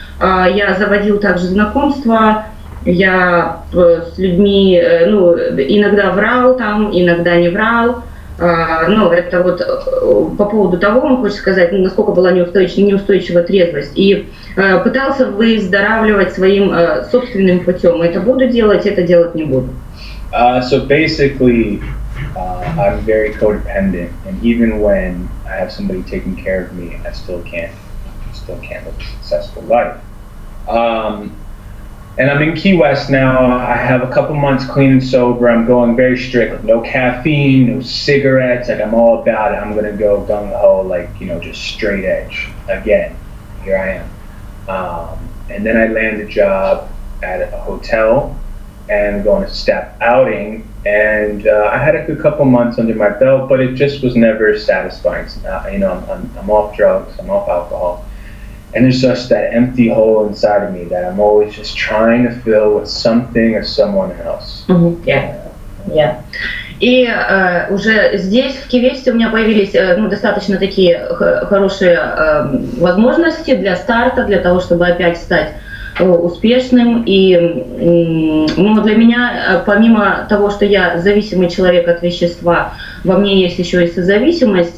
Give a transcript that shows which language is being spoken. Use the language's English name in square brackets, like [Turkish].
[Russian] Я заводил также знакомства. Я с людьми, иногда врал там, иногда не врал. Это вот по поводу того, он хочет сказать, насколько была неустойчива трезвость. И пытался выздоравливать своим собственным путем. Это буду делать, это делать не буду. [English] So basically, I'm very codependent, and even when I have somebody taking care of me, I still can't live a successful life. And I'm in Key West now. I have a couple months clean and sober. I'm going very strict, no caffeine, no cigarettes. I'm all about it. I'm gonna go gung-ho, just straight edge. Again, here I am. And then I land a job at a hotel, and going to step outing. And I had a good couple months under my belt, but it just was never satisfying. I'm off drugs, I'm off alcohol. And there's just that empty hole inside of me that I'm always just trying to fill with something or someone else. Yeah. [Russian] И уже здесь, в Кивесте, у меня появились достаточно такие хорошие возможности для старта, для того, чтобы опять стать успешным. И для меня, помимо того, что я зависимый человек от вещества, во мне есть еще и созависимость.